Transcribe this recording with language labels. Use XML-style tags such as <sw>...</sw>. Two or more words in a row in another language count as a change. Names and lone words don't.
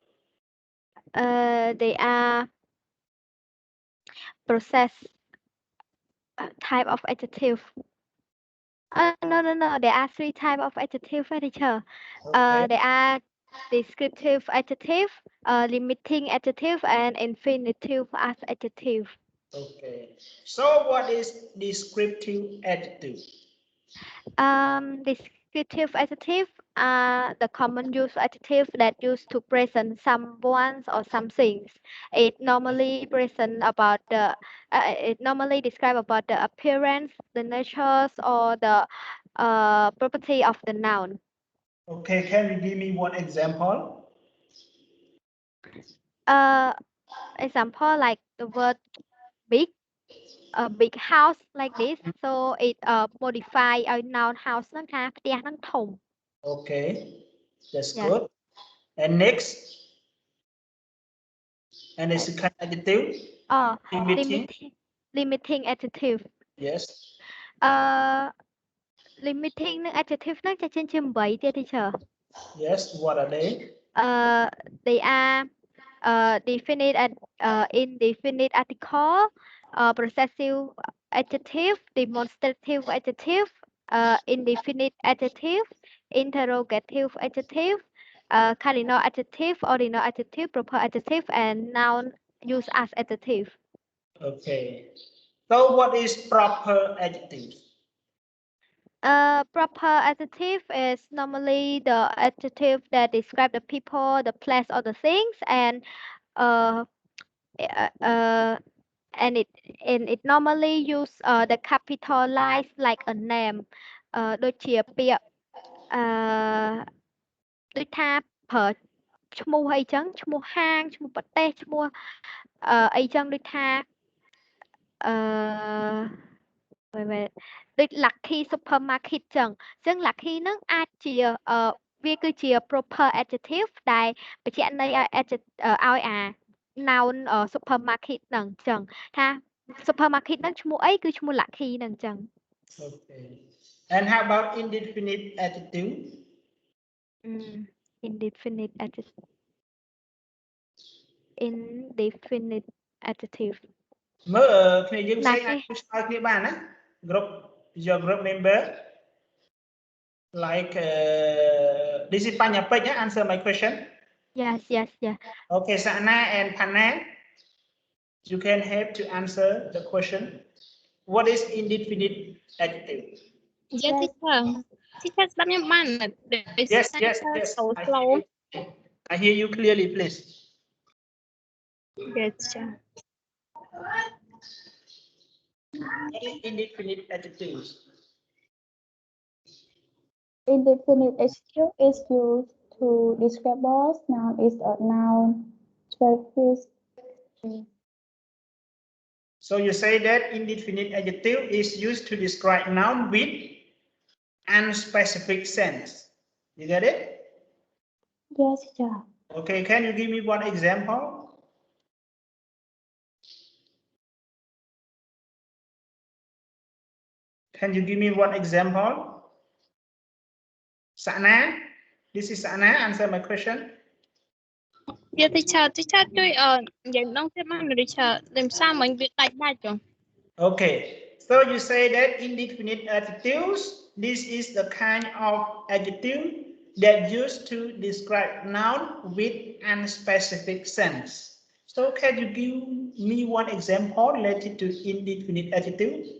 <en>They are process type of adjective. No. There are 3 types of adjective, teacher. Okay. There are descriptive adjective, limiting adjective, and infinitive as adjective. Okay. So what is descriptive adjective? Descriptive adjective are the common use adjective that used to present someone or something. It normally present about the it normally describe about the appearance, the nature, or the property of the noun. Okay, can you give me one example? Example like the word big, a big house like this. So it modify our noun house</en> <km>ហ្នឹងថាផ្ទះហ្នឹងធំ.</km> <en>Okay, that's good. And next, and the second adjective. Limiting adjective. Yes.</en> <km>Limiting នឹង adjective ហ្នឹងចេះជា8ទៀត teacher.</km> <en>Yes, what are they? they are definite and indefinite article, possessive adjective, demonstrative adjective, indefinite adjective, interrogative adjective, cardinal adjective, ordinal adjective, proper adjective, and noun used as adjective. Okay. So what is proper adjective? Proper adjective is normally the adjective that describe the people, the place, or the things, and it normally use the capitalized like a name</en> <km>ដូចជាពាក្យ ដូចថាប្រើឈ្មោះអីចឹងឈ្មោះហាងឈ្មោះប្រទេសឈ្មោះអីចឹងដូចថាដូច</km> <en>lucky supermarket</en> <km>ចឹង lucky ហ្នឹងអាចជាវាគឺជា</km> <en>proper adjective</en> <km>ដែលបញ្ជាក់ន័យឲ្យអា</km> <en>noun supermarket</en> <km>ហ្នឹងចឹងថា supermarket ហ្នឹងឈ្មោះអីគឺឈ្មោះ lucky ហ្នឹងចឹង</km> <en>Okay. And how about indefinite adjective? Indefinite adjective. Indefinite adjective.</en> <km>មើលគ្នាយើងផ្សេងអាចឆ្លើយគ្នាបានណា</km> <en>group your group member like this is បញ្ញពេជ្រ answer my question. Yes. Okay, Sana and Panna, you can help to answer the question. What is indefinite adjective? Yes, teacher. Teacher, Yes. So slow. I hear you clearly, please. Yes, teacher. What is indefinite adjective? Indefinite adjective is used to describe both noun is a noun, suffix. So you say that indefinite adjective is used to describe noun with unspecific sense. You get it? Yes, teacher. Okay, can you give me one example? Can you give me one example? Sana, this is Sana, answer my question. Yeah, teacher,</en> <km>ជួយយ៉ាងដងទៀតមកteacher តែផ្សារមិញវាដាច់ចុះ</km> <en>Okay, so you say that indefinite adjectives, this is the kind of adjective that used to describe noun with unspecific sense. So can you give me one example related to indefinite adjective?</en>